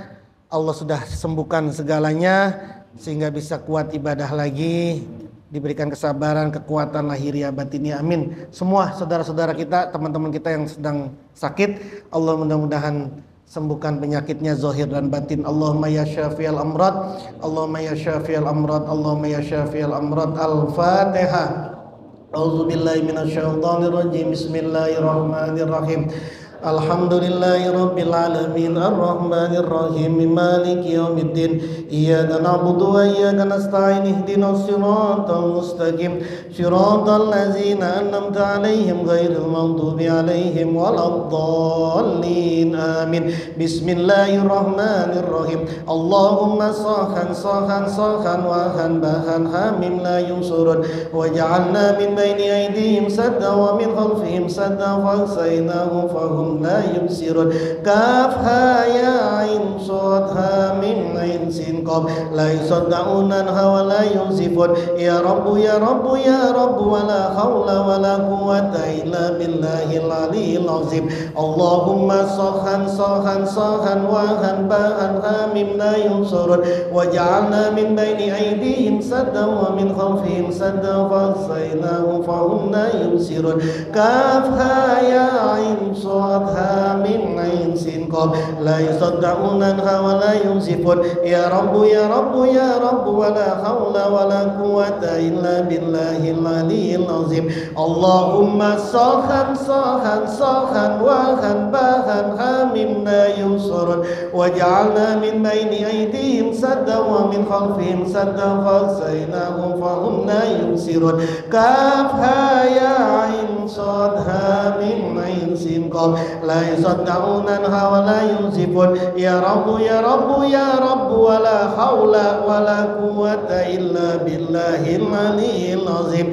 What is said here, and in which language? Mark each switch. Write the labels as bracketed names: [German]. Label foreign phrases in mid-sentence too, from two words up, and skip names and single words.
[Indonesian] Allah sudah sembuhkan segalanya sehingga bisa kuat ibadah lagi, diberikan kesabaran, kekuatan lahiriah batinnya. Amin. Semua saudara-saudara kita, teman-teman kita yang sedang sakit, Allah mudah-mudahan sembuhkan penyakitnya zahir dan batin. [Arabic] اللهم يا شافي الأمراض، اللهم يا شافي الأمراض، اللهم يا شافي الأمراض. Al-Fatihah. أعوذ بالله من الشيطان الرجيم. بسم الله الرحمن الرحيم. الحمد لله رب العالمين الرحمن الرحيم مالك يوم الدين إياك نعبد وإياك نستعين اهدنا الصراط المستقيم صراط الذين أنعمت عليهم غير المغضوب عليهم ولا الضالين. Amin. بسم الله الرحمن الرحيم. اللهم سهن سهن سهن وهن بهن حم لا ينصرون وجعلنا من بين أيديهم سدا ومن خلفهم سدا فأغشيناهم فهم لا يبصرون. كاف ها يا عين صاد حا ميم عين سين قاف لا يصدعون ولا ينزفون. يا رب يا رب يا رب ولا حول ولا قوة إلا بالله العلي العظيم. اللهم سهن سهن سهن وهن بعن حم لا ينصرون وجعلنا من بين أيديهم سدا ومن خلفهم سدا فأغشيناهم فهم لا يبصرون. كاف ها يا عين صاد حا ميم عين سين قاف لا يصدعون ولا ينزفون. يا رب يا رب يا رب ولا حول ولا قوة إلا بالله العلي العظيم. اللهم سهن سهن سهن وهن بهن حم لا ينصرون وجعلنا من بين أيديهم سدا ومن خلفهم سدا فأغشيناهم فهم لا يبصرون. كاف ها يا عين صاد حا ميم عين سين قاف لا يصدعون ولا ينزفون. يا رب يا رب يا رب ولا حول ولا قوة إلا بالله العلي العظيم.